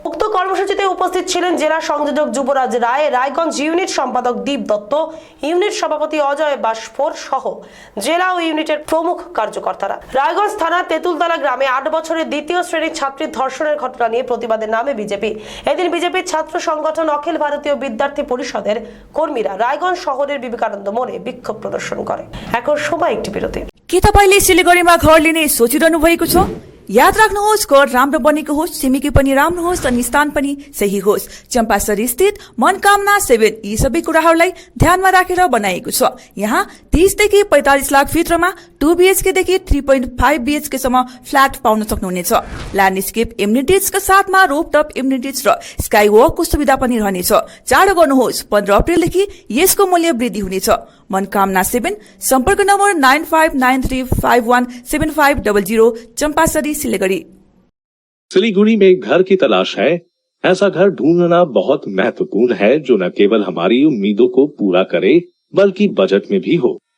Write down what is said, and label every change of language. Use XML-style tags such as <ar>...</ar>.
<bn>উক্ত কর্মসূচিতে উপস্থিত ছিলেন জেলা সংযোজক যুবরাজ রায়, রায়গঞ্জ ইউনিট সম্পাদক দীপ দত্ত, ইউনিট সভাপতি অজয় বাসফোর সহ জেলা ও ইউনিটের প্রমুখ কার্যকর্তারা। রায়গঞ্জ থানা তেঁতুলতলা গ্রামে 8 বছরের দ্বিতীয় শ্রেণীর ছাত্রীর ধর্ষণের ঘটনা নিয়ে প্রতিবাদের নামে বিজেপি। এদিন বিজেপির ছাত্র সংগঠন অখিল ভারতীয় বিদ্যার্থী পরিষদের কর্মীরা রায়গঞ্জ শহরের বিবেকানন্দ মোড়ে বিক্ষোভ</bn> <hi>प्रदर्शन करे।</hi> <bn>এখন সময় একটি বিরতি।</bn> <ne>के तपाईले सिलिगुडीमा घर लिने सोचिरहनु भएको छ? याद राख्नुहोस्, घर राम्रो बनेको होस्, छिमेकी पनि राम्रो होस् अनि स्थान पनि सही होस्। चम्पासरी स्थित मनकामना 7 यी सबै कुराहरूलाई ध्यानमा राखेर बनाइएको छ। यहाँ 30 देखि 45 लाख भित्रमा 2 BHK देखि 3.5 BHK सम्म फ्ल्याट पाउन सक्नुहुनेछ। ल्यान्डस्केप एम्युनिटिजका साथमा रोपटप एम्युनिटिज र स्काई वकको सुविधा पनि रहनेछ। चाँडो गर्नुहोस्, 15 अप्रिलदेखि यसको मूल्य वृद्धि हुनेछ। मनकामना 7, सम्पर्क नम्बर 9593517500, चम्पासरी सिलीगुड़ी।</ne> <hi>सिलीगुड़ी में घर की तलाश है? ऐसा घर ढूंढना बहुत महत्वपूर्ण है जो न केवल हमारी उम्मीदों को पूरा करे बल्कि बजट में भी हो।</hi>